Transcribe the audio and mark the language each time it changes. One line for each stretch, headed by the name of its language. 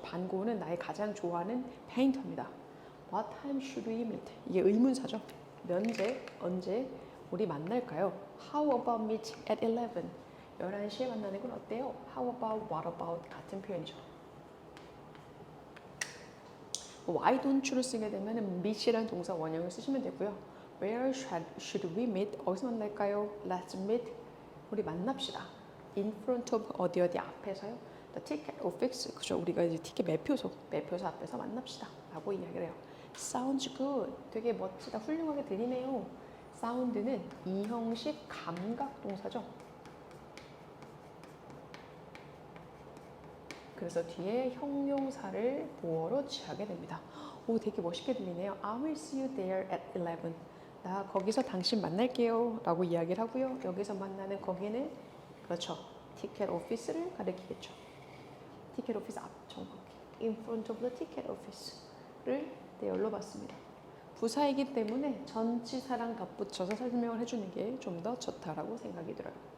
Korean: 반고는 나의 가장 좋아하는 페인터입니다.
English: What time should we meet?
Korean: 이게 의문사죠. 언제 우리 만날까요?
English: How about meet at 11?
Korean: 11시에 만나는 건 어때요?
English: How about, what about
Korean: 같은 표현이죠.
English: Why don't you
Korean: 를 쓰게 되면 meet이라는 동사 원형을 쓰시면 되고요.
English: Where should we meet?
Korean: 어디서 만날까요?
English: Let's meet.
Korean: 우리 만납시다.
English: In front of
Korean: 어디 앞에서요.
English: The ticket office.
Korean: 그죠? 우리가 이제 티켓 매표소 앞에서 만납시다. 라고 이야기를 해요.
English: Sounds good.
Korean: 되게 멋지다. 훌륭하게 들리네요. 사운드는 이형식 감각 동사죠. 그래서 뒤에 형용사를 보어로 취하게 됩니다. 오, 되게 멋있게 들리네요.
English: I will see you there at 11.
Korean: 나 거기서 당신 만날게요. 라고 이야기를 하고요. 여기서 만나는 거기는 그렇죠. 티켓 오피스를 가리키겠죠. 티켓 오피스 앞 정확히.
English: In front of the ticket office
Korean: 를 대열로 봤습니다. 부사이기 때문에 전치사랑 덧붙여서 설명을 해주는 게 좀 더 좋다라고 생각이 들어요.